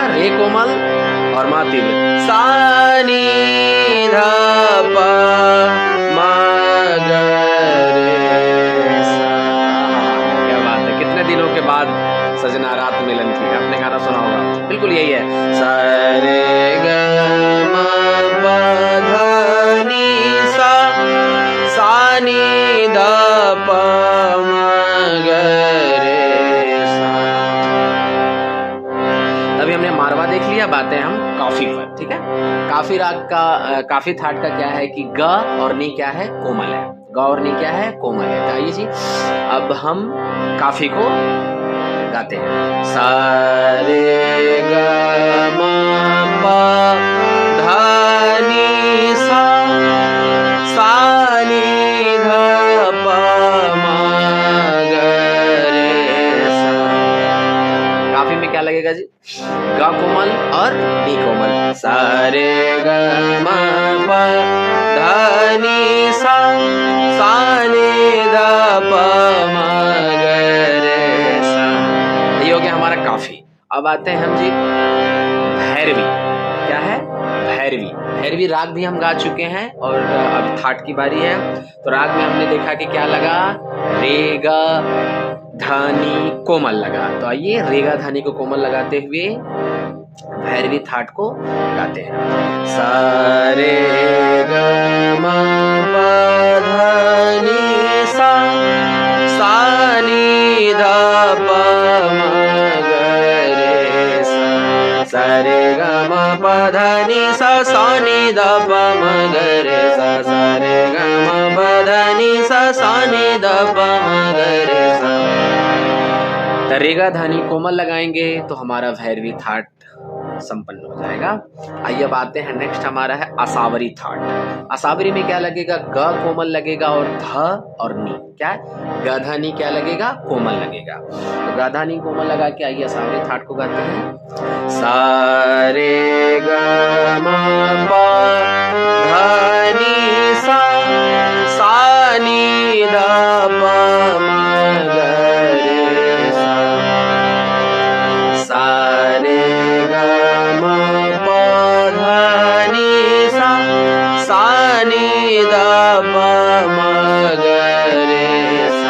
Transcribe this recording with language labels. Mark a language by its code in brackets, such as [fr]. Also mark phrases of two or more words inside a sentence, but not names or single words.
[hi] रे कोमल और मा तीव्र। सा नि ध प म ग रे सा। क्या बात है, कितने दिनों के बाद सजना रात मिलन की। आपने गाना सुना होगा, बिल्कुल यही है। सा रे ग म प ध नि सा सा नि ध प म ग रे सा। अभी हमने मारवा देख लिया, बातें हम काफी पर, ठीक है। काफी राग का काफी थाट का क्या है कि ग और नी क्या है? कोमल है। ग और नी क्या है? कोमल है। तो आइए जी अब हम काफी को गाते हैं। सा रे ग म प ध नि सा सा नि ध प म ग रे सा। काफी में क्या लगेगा जी? ग कोमल और नी कोमल। सा रे ग म प ध नि सा सा नि ध प म ग रे सा। ये हो गया हमारा काफी। अब आते हैं हम जी भैरवी। क्या है? भैरवी। भैरवी राग भी हम गा चुके हैं और अब थाट की बारी है। तो राग में हमने देखा कि क्या लगा? रे ग धानी कोमल लगा। तो आइए रेगा धानी को कोमल लगाते हुए भैरवी थाट को गाते हैं। सा रे ग म प ध नि सा सा नि ध प म ग रे सा। सा रे ग म प ध नि सा सा नि ध प म ग रे सा। सा रे ग म प ध नि सा सा नि ध प म ग रे सा। रेगा धानी कोमल लगाएंगे तो हमारा भैरवी थाट संपन्न हो जाएगा। आइए अब आते हैं नेक्स्ट हमारा है असावरी थाट। असावरी में क्या लगेगा? ग कोमल लगेगा और ध और नी क्या है? गधानी क्या लगेगा? कोमल लगेगा। तो गधानी कोमल लगा के आइए असावरी थाट को गाते हैं। सा रे ग म प ध नि सा सा नि ध प म ग रे सा। सा रे ग म प ध नि सा सा नि ध प म ग रे सा।